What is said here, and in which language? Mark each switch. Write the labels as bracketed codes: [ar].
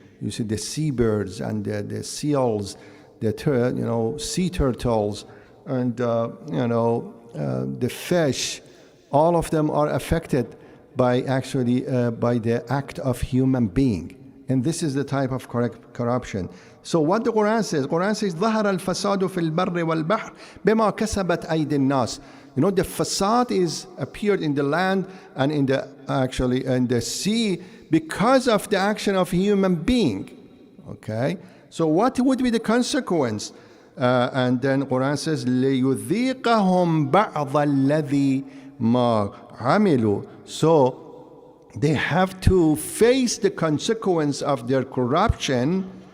[en] You see the seabirds and the seals, the sea turtles, and the fish. All of them are affected by by the act of human being. And this is the type of corruption. So what the Quran says [ar] ظهر الفساد في البر والبحر بما كسبت أيدي الناس. [en] The facade is appeared in the land and in the sea because of the action of human being. Okay? So what would be the consequence? And then Quran says [ar] ليذيقهم بعض الذي ما عملوا. [en] So they have to face the consequence of their corruption.